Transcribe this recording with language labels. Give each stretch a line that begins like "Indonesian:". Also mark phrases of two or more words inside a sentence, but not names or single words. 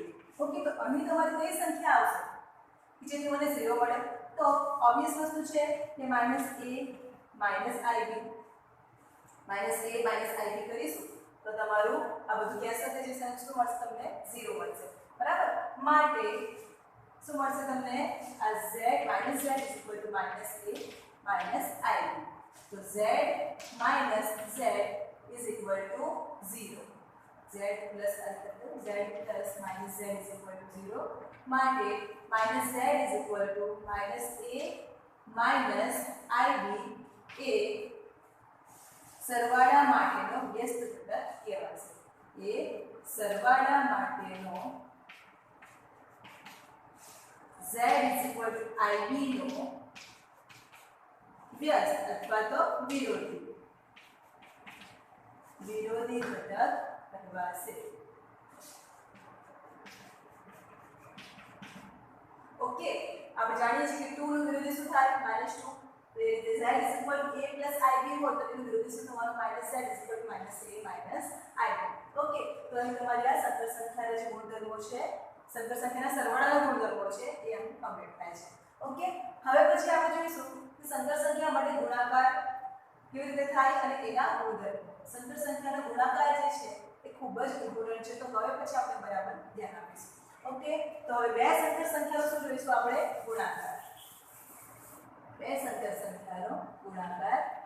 Gujarati: ઓકે તો અહીં તમારી કઈ સંખ્યા આવશે કે જેથી મને 0 મળે તો ઓબ્વિયસ વસ્તુ છે કે -a -ib કરીશું તો તમારું આ બધું કેન્સલ થઈ જશે અને શું મળશે તમને 0 મળશે બરાબર. માટે શું મળશે તમને આ z - z = -a -ib.
English: તો z - z is equal to 0. z plus minus z is equal to 0.
Gujarati: માટે -z
English: is equal to -a minus ib
Gujarati: એ સરવાળા માટેનો વ્યસ્ત ઘટક કહેવાશે. એ સરવાળા માટેનો
English: z is equal to ib
Gujarati: નો વ્યસ્ત અથવા તો વિરોધી ઘટક કહેવાશે. ઓકે આપણે જાણીએ છીએ કે 2 નું વિરોધી શું થાય -2 તો એ રીતે z a + ib હોય તો એનું વિરોધી શું થવાનું -z a - ib ઓકે તો અહીં તમારી આ સંકર સંખ્યાના જે ગુણધર્મો છે સંકર સંખ્યાના સરવાળાના ગુણધર્મો છે એ અહીં કમ્પ્લીટ થાય છે ઓકે હવે પછી આપણે જોઈશું કે સંકર સંખ્યા માટે ગુણાકાર કેવી રીતે થાય અને એના ગુણધર્મો સંકર સંખ્યાનો ગુણાકાર જે છે એ ખૂબ જ ઇમ્પોર્ટન્ટ છે તો હવે પછી આપણે બરાબર ધ્યાન આપીશું ઓકે તો હવે બે સંકર સંખ્યાઓ શું જોઈશું આપણે ગુણાકાર બે સંકર સંખ્યાનો ગુણાકાર